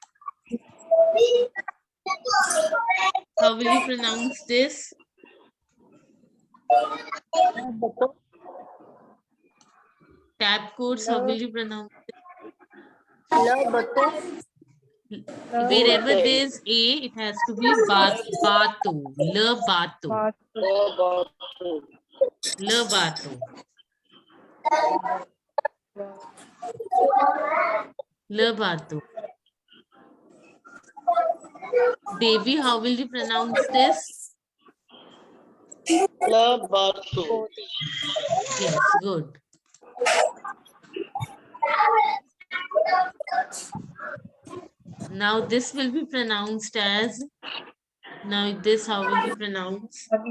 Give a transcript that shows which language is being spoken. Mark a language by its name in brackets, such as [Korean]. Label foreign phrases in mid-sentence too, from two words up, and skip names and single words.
[English] How will you pronounce this? Tab codes, how will you pronounce it? Wherever there is A, it has to be bato. [French] Le bato. Le bato. Le bato. [English] Devi, how will you pronounce this? Love Batu. Yes, good. Now this will be pronounced as, now this how will you pronounce?